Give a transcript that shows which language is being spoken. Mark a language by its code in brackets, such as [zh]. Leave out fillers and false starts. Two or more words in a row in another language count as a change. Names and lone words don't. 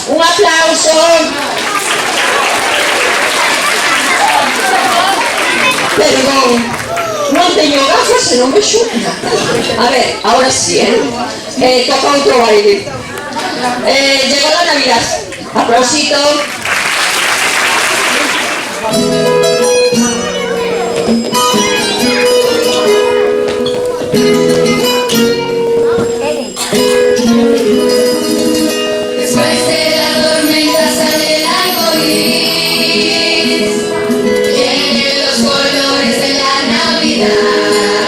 [gl] Un aplauso. Perdón, non teño gafas e non me xuna. [es] A ver, ahora sí, [gl] toca outro baile. [es] Llegó la Navidad. Aplausito. Después de la tormenta sale el arcoíris, vienen los colores de la Navidad.